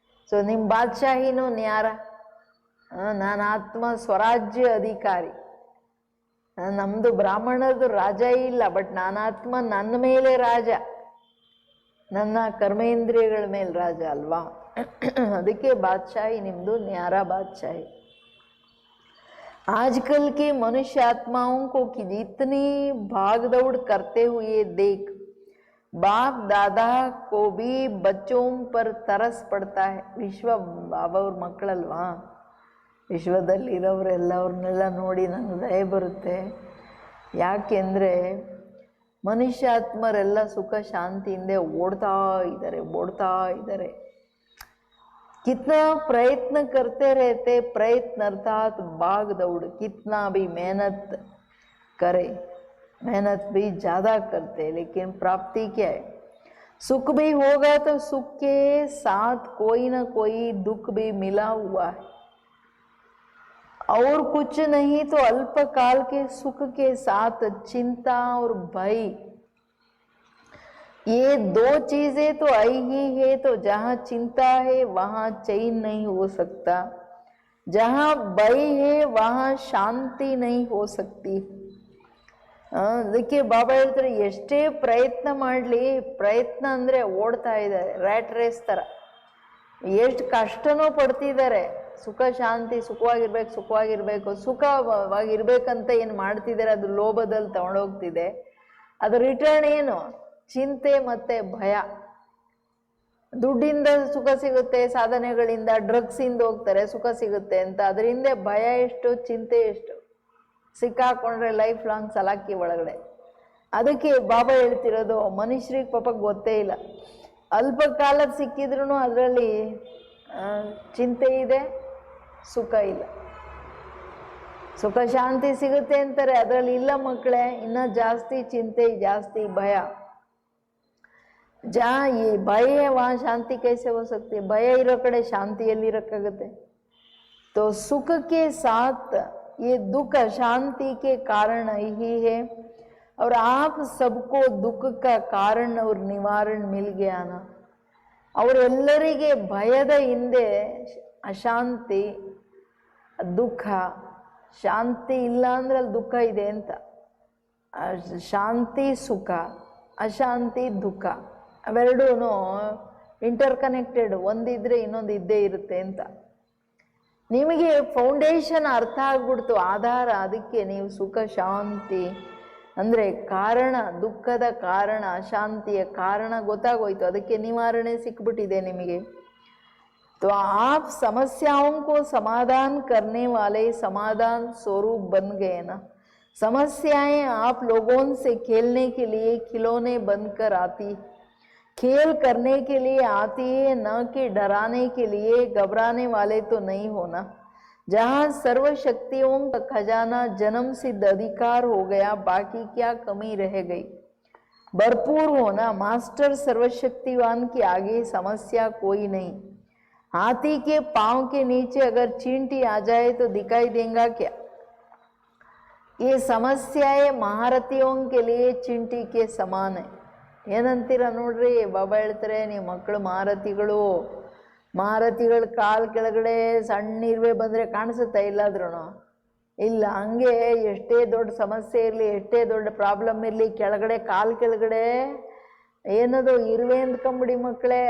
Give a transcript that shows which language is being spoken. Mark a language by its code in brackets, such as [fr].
[kn] So ನಿಮ್ಮ ಬಾದ್ಶಾಹಿನೂ ನ್ಯಾರ. ನಾನು ಆತ್ಮ ಸ್ವರಾಜ್ಯ ಅಧಿಕಾರಿ. ನಮ್ಮದು ಬ್ರಾಹ್ಮಣರದು ರಾಜ ಇಲ್ಲ, ಬಟ್ ನಾನಾತ್ಮ ನನ್ನ ಮೇಲೆ ರಾಜ, ನನ್ನ ಕರ್ಮೇಂದ್ರಿಯಗಳ ಮೇಲೆ ರಾಜ ಅಲ್ವಾ. ಅದಕ್ಕೆ ಬಾದಶಾಹಿ ನಿಮ್ಮದು ನ್ಯಾರಾ ಬಾದಶಾಹಿ. [hi] आजकल के मनुष्य आत्माओं को कि जितनी भाग दौड़ करते हुए देख बाप दादा को भी बच्चों पर तरस पड़ता है. [kn] ವಿಶ್ವ ಬಾಬಾವ್ರ ಮಕ್ಕಳಲ್ವಾ, ವಿಶ್ವದಲ್ಲಿರೋರೆಲ್ಲವ್ರನ್ನೆಲ್ಲ ನೋಡಿ ನನಗೆ ದಯೆ ಬರುತ್ತೆ. ಯಾಕೆಂದರೆ ಮನುಷ್ಯಾತ್ಮರೆಲ್ಲ ಸುಖ ಶಾಂತಿಯಿಂದ ಓಡ್ತಾ ಇದ್ದಾರೆ. [hi] कितना प्रयत्न करते रहते, प्रयत्न अर्थात भाग दौड़, कितना भी मेहनत करे, मेहनत भी ज़्यादा करते, लेकिन प्राप्ति क्या है? सुख भी होगा तो सुख के साथ कोई ना कोई दुख भी मिला हुआ है, और कुछ नहीं तो अल्पकाल के सुख के साथ चिंता और भय. ये दो चीजें तो आई ही है, तो जहाँ चिंता है वहाँ चैन नहीं हो सकता, जहाँ भय है वहाँ शांति नहीं हो सकती. [kn] ಅದಕ್ಕೆ ಬಾಬಾ ಹೇಳ್ತಾರೆ, ಎಷ್ಟೇ ಪ್ರಯತ್ನ ಮಾಡಲಿ, ಪ್ರಯತ್ನ ಅಂದರೆ ಓಡ್ತಾ ಇದ್ದಾರೆ, ರ್ಯಾಟ್ ರೇಸ್ ಥರ, ಎಷ್ಟು ಕಷ್ಟನೂ ಪಡ್ತಿದ್ದಾರೆ. ಸುಖ ಶಾಂತಿ, ಸುಖವಾಗಿರ್ಬೇಕು, ಸುಖವಾಗಿರ್ಬೇಕಂತ ಏನು ಮಾಡ್ತಿದ್ದಾರೆ, ಅದು ಲೋಭದಲ್ಲಿ ತಗೊಂಡೋಗ್ತಿದೆ. ಅದು ರಿಟರ್ನ್ ಏನು? ಚಿಂತೆ ಮತ್ತೆ ಭಯ. ದುಡ್ಡಿಂದ ಸುಖ ಸಿಗುತ್ತೆ, ಸಾಧನೆಗಳಿಂದ, ಡ್ರಗ್ಸಿಂದ ಹೋಗ್ತಾರೆ ಸುಖ ಸಿಗುತ್ತೆ ಅಂತ, ಅದರಿಂದ ಭಯ ಎಷ್ಟು, ಚಿಂತೆ ಎಷ್ಟು, ಸಿಕ್ಕಾಕೊಂಡ್ರೆ ಲೈಫ್ ಲಾಂಗ್ ಸಲಾಕಿ ಒಳಗಡೆ. ಅದಕ್ಕೆ ಬಾಬಾ ಹೇಳ್ತಿರೋದು, ಮನುಷ್ಯರಿಗೆ ಪಾಪ ಗೊತ್ತೇ ಇಲ್ಲ, ಅಲ್ಪ ಕಾಲದ ಸಿಕ್ಕಿದ್ರೂ ಅದರಲ್ಲಿ ಚಿಂತೆ ಇದೆ, ಸುಖ ಇಲ್ಲ. ಸುಖ ಶಾಂತಿ ಸಿಗುತ್ತೆ ಅಂತಾರೆ, ಅದರಲ್ಲಿ ಇಲ್ಲ ಮಕ್ಕಳೇ, ಇನ್ನೂ ಜಾಸ್ತಿ ಚಿಂತೆ, ಜಾಸ್ತಿ ಭಯ. [hi] जहाँ ये भय है वहाँ शांति कैसे हो सकती है? [kn] भय इरो कड़े शांति एल्ली [hi] रखते. तो सुख के साथ ये दुख अशांति के कारण ही है, और आप सबको दुख का कारण और निवारण मिल गया ना. [kn] ಅವರೆಲ್ಲರಿಗೆ ಭಯದ ಹಿಂದೆ ಅಶಾಂತಿ, ದುಃಖ, ಶಾಂತಿ ಇಲ್ಲ ಅಂದ್ರೆ ಅಲ್ಲಿ ದುಃಖ ಇದೆ ಅಂತ. ಶಾಂತಿ ಸುಖ, ಅಶಾಂತಿ ದುಃಖ, ಅವೆರಡೂ ಇಂಟರ್ ಕನೆಕ್ಟೆಡ್, ಒಂದಿದ್ರೆ ಇನ್ನೊಂದು ಇದ್ದೇ ಇರುತ್ತೆ ಅಂತ. ನಿಮಗೆ ಫೌಂಡೇಶನ್ ಅರ್ಥ ಆಗ್ಬಿಡ್ತು, ಆಧಾರ. ಅದಕ್ಕೆ ನೀವು ಸುಖ ಶಾಂತಿ ಅಂದರೆ ಕಾರಣ, ದುಃಖದ ಕಾರಣ, ಅಶಾಂತಿಯ ಕಾರಣ ಗೊತ್ತಾಗೋಯ್ತು, ಅದಕ್ಕೆ ನಿವಾರಣೆ ಸಿಕ್ಬಿಟ್ಟಿದೆ ನಿಮಗೆ. [hi] तो आप समस्याओं को समाधान करने वाले समाधान स्वरूप बन गए ना. समस्याएं आप लोगों से खेलने के लिए खिलौने बनकर आती, खेल करने के लिए आती है, न कि डराने के लिए. घबराने वाले तो नहीं होना. जहाँ सर्व शक्तियों का खजाना जन्म सिद्ध अधिकार हो गया, बाकी क्या कमी रह गई? भरपूर होना. मास्टर सर्वशक्तिवान के आगे समस्या कोई नहीं. हाथी के पांव के नीचे अगर चींटी आ जाए तो दिखाई देगा क्या? ये समस्याएं महारथियों के लिए चींटी के समान है. [kn] ಏನಂತೀರ ನೋಡ್ರಿ, ಬಾಬಾ ಹೇಳ್ತಾರೆ, ನೀವು ಮಕ್ಕಳು ಮಹಾರಥಿಗಳ ಕಾಲು ಕೆಳಗಡೆ ಸಣ್ಣ ಇರುವೆ ಬಂದರೆ ಕಾಣಿಸುತ್ತಾ ಇಲ್ಲಾದ್ರೂ ಇಲ್ಲ. ಹಂಗೆ ಎಷ್ಟೇ ದೊಡ್ಡ ಸಮಸ್ಯೆ ಇರಲಿ, ಎಷ್ಟೇ ದೊಡ್ಡ ಪ್ರಾಬ್ಲಮ್ ಇರಲಿ, ಕೆಳಗಡೆ ಕಾಲು ಕೆಳಗಡೆ ಏನದು ಇರುವೆ ಅಂದ್ಕೊಂಬಿಡಿ ಮಕ್ಕಳೇ.